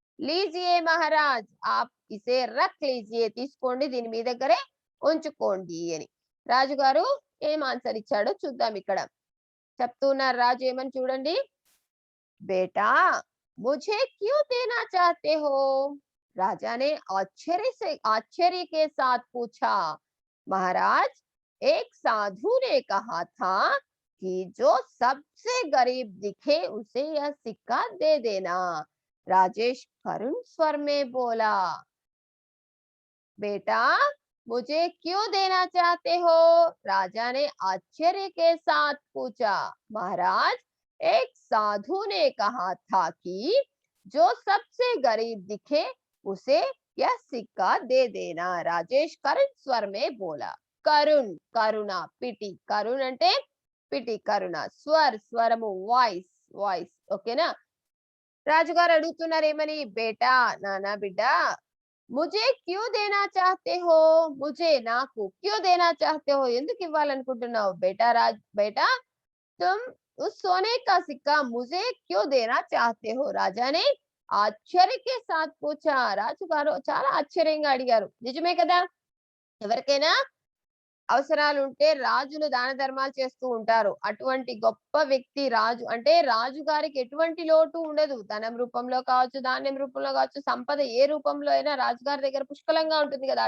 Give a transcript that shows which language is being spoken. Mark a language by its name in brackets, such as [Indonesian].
[Hindi] లీజియే మహారాజ్ ఆప్ ఇసే రఖ్ లీజియే, [Telugu] తీసుకోండి దీన్ని మీ దగ్గరే ఉంచుకోండి [Hindi] అని. [Telugu] రాజుగారు ఏం ఆన్సర్ ఇచ్చాడో చూద్దాం. ఇక్కడ చెప్తున్నారు రాజు ఏమని చూడండి. [Hindi] బేటా ముझे क्यों देना चाहते हो, राजा ने आश्चर्य के साथ पूछा, महाराज, एक साधु ने कहा था कि जो सबसे गरीब दिखे उसे यह सिक्का दे देना। राजेश करुण स्वर में बोला, बेटा, मुझे क्यों देना चाहते हो? राजा ने आश्चर्य के साथ पूछा, महाराज, एक साधु ने कहा था कि जो सबसे गरीब दिखे उसे यह सिक्का दे देना। राजेश करुण स्वर में बोला। [Telugu] करुण, करुणा, पिटी, करुण అంటే పిటి, కరుణ, స్వరము, వాయిస్ ఓకేనా? రాజుగారు అడుగుతున్నారు ఏమని, బేటా, నానా బిడ్డ, [Hindi] ముझे क्यों देना चाहते हो? मुझे నాకు क्यों देना चाहते हो? [Telugu] ఎందుకు ఇవ్వాలనుకుంటున్నావు? [Hindi] बेटा तुम उस सोने का सिक्का मुझे क्यों देना चाहते हो? राजा ने ఆశ్చర్య के साथ पूछा। [Telugu] రాజుగారు చాలా ఆశ్చర్యంగా అడిగారు. నిజమే కదా, ఎవరికైనా అవసరాలుంటే రాజులు దాన ధర్మాలు చేస్తూ ఉంటారు. అటువంటి గొప్ప వ్యక్తి రాజు అంటే రాజు గారికి ఎటువంటి లోటు ఉండదు. ధనం రూపంలో కావచ్చు, ధాన్యం రూపంలో కావచ్చు, సంపద ఏ రూపంలో అయినా రాజుగారి దగ్గర పుష్కలంగా ఉంటుంది కదా.